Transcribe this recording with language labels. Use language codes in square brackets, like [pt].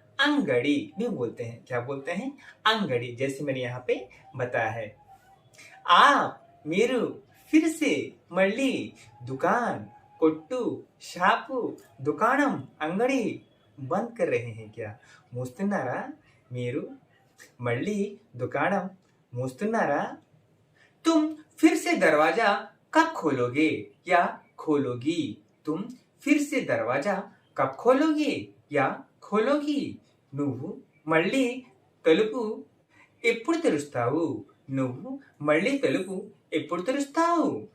[hi] अंगड़ी भी बोलते हैं. क्या बोलते हैं? अंगड़ी, जैसे मैंने यहाँ पे बताया है. आप [te] మీరు [hi] फिर से [te] మళ్ళీ [hi] दुकान, [te] కొట్టు, షాపు, [hi] दुकानम, अंगड़ी बंद कर रहे हैं क्या? [te] మూస్తున్నారా? మీరు మళ్ళీ दुकानम మూస్తున్నారా? [hi] तुम फिर से दरवाजा कब खोलोगे या खोलोगी? तुम फिर से दरवाजा कब खोलोगे या खोलोगी? [te] నువ్వు మళ్ళీ తలుపు ఎప్పుడు తెరుస్తావు? నువ్వు మళ్ళీ తలుపు ఎప్పుడు తెరుస్తావు?